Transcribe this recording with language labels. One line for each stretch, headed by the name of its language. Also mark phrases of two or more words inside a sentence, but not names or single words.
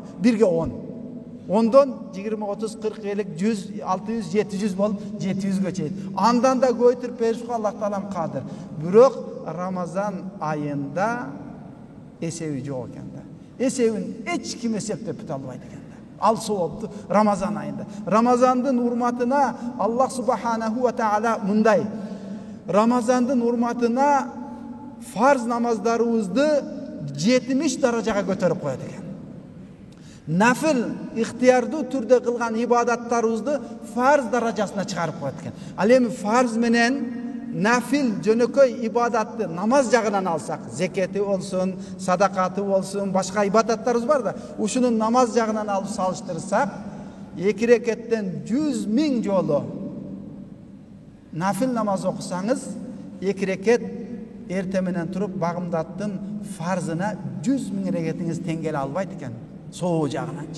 Kyrgyz: Бирге 10. 10дон 20, 30, 40, 50, 100, 600, 700 болуп 700гө чейин. Андан да көйтүрүп беришке Аллах Таалам кадыр. Бирок Рамазан айында эсеби жок экен да. Эсебин эч ким эсептеп бите албайт экен да. Ал соопту Рамазан айында. Рамазандын урматына Аллах
Arabic: سبحانه وتعالى
Kyrgyz: мындай. Рамазандын урматына фарз намаздарыбызды 70 даражага көтөрүп коет экен. Нафил ихтиярдуу түрдө кылган ибадаттарыбызды фарз даражасына чыгарып коет экен. Ал эми фарз менен нафил жөнөкөй ибадатты намаз жагынан алсак, зекети болсун, садакаты болсун, башка ибадаттарыбыз бар да, ушунун намаз жагынан алып салыштырсак, 2 рекеттен 100.000 жолу нафил намаз окусаңыз, 2 рекет эрте менен туруп багымдаттын фарзына 100.000 рекетиңиз тең келе албайт экен, сообу жагынанчы.